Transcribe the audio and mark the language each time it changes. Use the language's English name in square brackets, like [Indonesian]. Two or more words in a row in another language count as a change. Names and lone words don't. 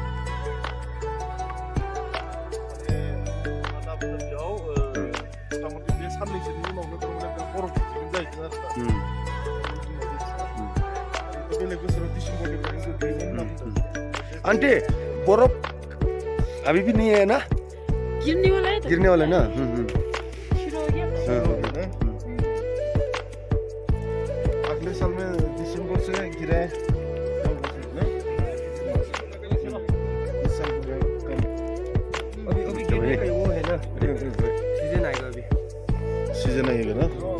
[Bodo] दा बोथोराव मथा-मथि बे साननैसोनि उनावनो थारमाने बरफ गोग्लैगोन जाहैदों आरो बेलेग बोसोराव डिसेम्बरनिफ्रायनो गोग्लैगोन होनना बुंदों [Hindi] आंटी बरफ अभी भी नहीं है ना गिरने वाला है ना अगले साल में दिसंबर से गिरा है अभी गिरने का वो है ना सीजन आएगा अभी सीजन आएगा ना